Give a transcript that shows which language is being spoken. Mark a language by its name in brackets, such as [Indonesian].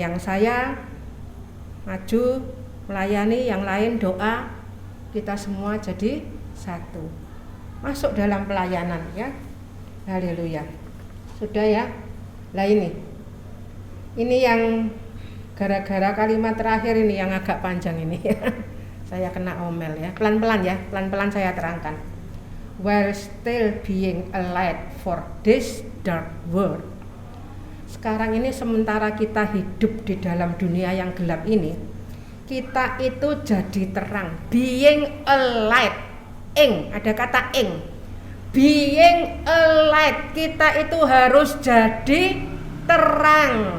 [Indonesian] Yang saya maju melayani, yang lain doa, kita semua jadi satu. Masuk dalam pelayanan, ya. Haleluya. Sudah ya. Lah ini yang gara-gara kalimat terakhir ini yang agak panjang ini. Saya kena omel ya. Pelan-pelan ya, pelan-pelan saya terangkan. [English] While still being a light for this dark world. [Indonesian] Sekarang ini sementara kita hidup di dalam dunia yang gelap ini, kita itu jadi terang. [English] Being a light, [Indonesian] ada kata [English] being a light, [Indonesian] kita itu harus jadi terang.